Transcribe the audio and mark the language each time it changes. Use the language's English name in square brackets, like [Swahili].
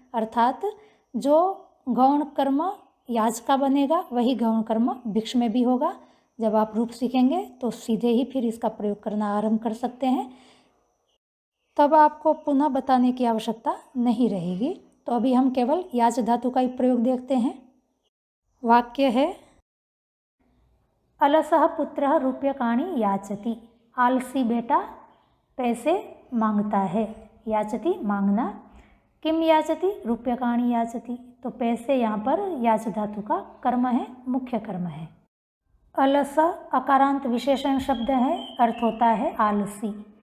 [Hindi] अर्थात जो गौण कर्म याच का बनेगा वही गौण कर्म भिक्ष में भी होगा। जब आप रूप सीखेंगे तो सीधे ही फिर इसका प्रयोग करना आरंभ कर सकते हैं, तब आपको पुनः बताने की आवश्यकता नहीं रहेगी। तो अभी हम केवल याच धातु का ही प्रयोग देखते हैं। वाक्य है [Sanskrit] अलसः पुत्रः रूप्यकाणि याचति। [Hindi] आलसी बेटा पैसे मांगता है। [Sanskrit] याचति [Hindi] मांगना। [Sanskrit] किम याचति, रूप्यकाणि याचति। [Hindi] तो पैसे यहाँ पर याच धातु का कर्म है, मुख्य कर्म है। अलस अकारांत विशेषण शब्द है, अर्थ होता है आलसी।